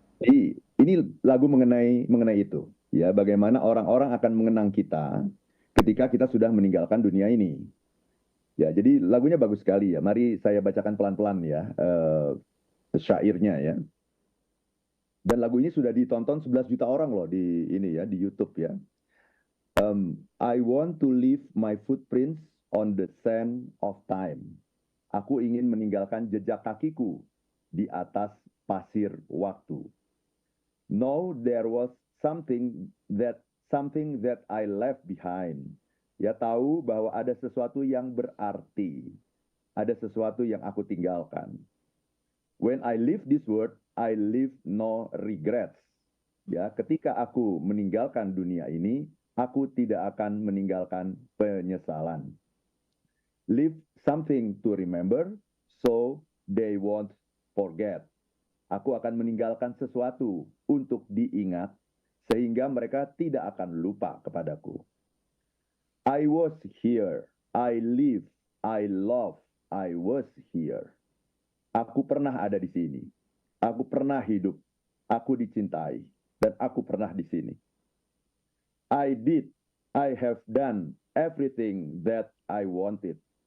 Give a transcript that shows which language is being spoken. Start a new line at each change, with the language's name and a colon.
Indonesian: Jadi ini lagu mengenai itu, ya, bagaimana orang-orang akan mengenang kita ketika kita sudah meninggalkan dunia ini. Ya, jadi lagunya bagus sekali ya. Mari saya bacakan pelan-pelan ya syairnya ya. Dan lagu ini sudah ditonton 11 juta orang loh di ini ya di YouTube ya.
English: I want to leave my footprints on the sand of time.
Indonesian: Aku ingin meninggalkan jejak kakiku di atas pasir waktu.
English: No, there was something that I left behind.
Indonesian: Ya, tahu bahwa ada sesuatu yang berarti, ada sesuatu yang aku tinggalkan.
English: When I leave this world, I leave no regrets.
Indonesian: Ya, ketika aku meninggalkan dunia ini, aku tidak akan meninggalkan penyesalan.
English: Leave something to remember, so they won't forget.
Indonesian: Aku akan meninggalkan sesuatu untuk diingat, sehingga mereka tidak akan lupa kepadaku.
English: I was here, I live, I love, I was here.
Indonesian: Aku pernah ada di sini. Aku pernah hidup. Aku dicintai. Dan aku pernah di sini.
English: I did. I have done everything that I wanted.